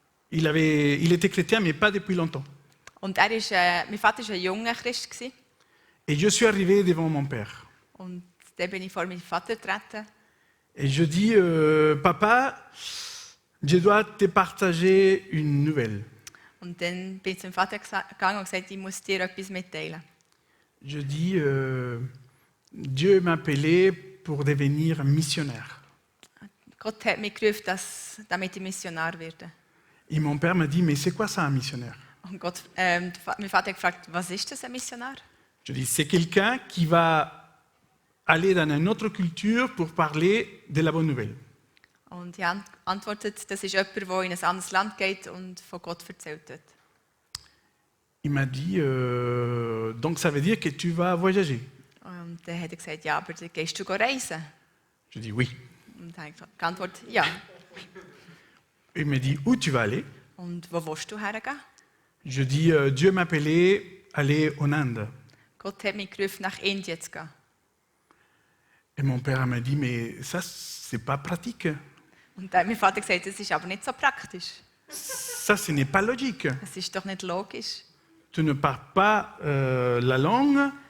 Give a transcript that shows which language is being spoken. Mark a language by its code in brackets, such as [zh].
[fr] Il était chrétien, mais pas depuis longtemps. [de] Und mein Vater war ein junger Christ gewesen. [fr] Et je suis arrivé devant mon père. [de] Und dann bin ich vor meinem Vater getreten. [fr] Et je dis, papa, je dois te partager une nouvelle. [de] Und dann bin ich zu meinem Vater gegangen und gesagt, ich muss dir etwas mitteilen. [fr] Je dis, Dieu m'a appelé pour devenir missionnaire. [de] Gott hat mich gerufen, damit ich Missionar werde. [fr] Et mon père m'a dit, mais c'est quoi ça un missionnaire? [de] Und mein Vater hat gefragt, was ist das, ein Missionar? [fr] Je dis, c'est quelqu'un qui va aller dans une autre culture pour parler de la bonne nouvelle. [de] Und ich antwortet, das ist jemand, der in ein anderes Land geht und von Gott erzählt dort. [fr] Il m'a dit, donc ça veut dire que tu vas voyager. [de] Und dann hat er gesagt, ja, aber dann gehst du reisen? [fr] Je dis, oui. [de] Und dann habe ich geantwortet, ja. [fr] Il me dit, où tu vas aller? [de] Und wo willst du hergehen? [fr] Je dis, Dieu m'a appelé à aller en Inde. [de] Gott hat mich gerufen, nach Indien zu gehen. [fr] Et mon père m'a dit, mais ça, c'est pas pratique. [de] Und dann hat mein Vater gesagt, das ist aber nicht so praktisch. [fr] Ça, ce n'est pas logique. [de] Es ist doch nicht logisch. [fr] Tu ne parles pas la langue.